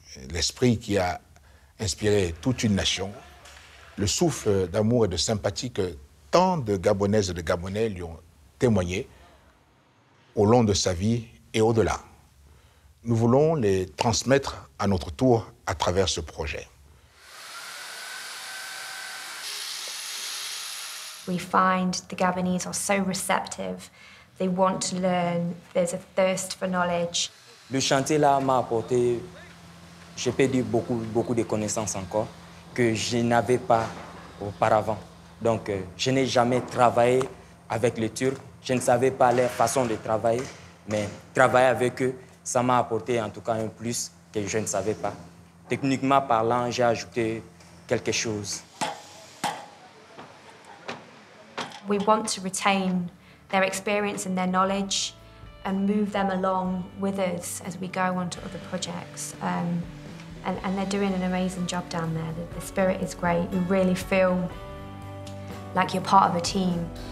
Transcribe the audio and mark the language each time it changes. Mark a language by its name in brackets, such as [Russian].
[French] L'esprit qui a inspiré toute une nation, le souffle d'amour et de sympathie que tant de Gabonaises et de Gabonais lui ont témoigné au long de sa vie et au-delà. Nous voulons les transmettre à notre tour à travers ce projet. [English] We find the Gabonese are so receptive. They want to learn. There's a thirst for knowledge. [French] Le chantier là m'a apporté, je peux dire, beaucoup de connaissances encore que je n'avais pas auparavant. Donc, je n'ai jamais travaillé avec les Turcs. Je ne savais pas leur façon de travailler, mais travailler avec eux, ça m'a apporté en tout cas un plus que je ne savais pas. Techniquement parlant, j'ai ajouté quelque chose. [English] We want to retain their experience and their knowledge and move them along with us as we go on to other projects. And they're doing an amazing job down there. The spirit is great. You really feel like you're part of a team.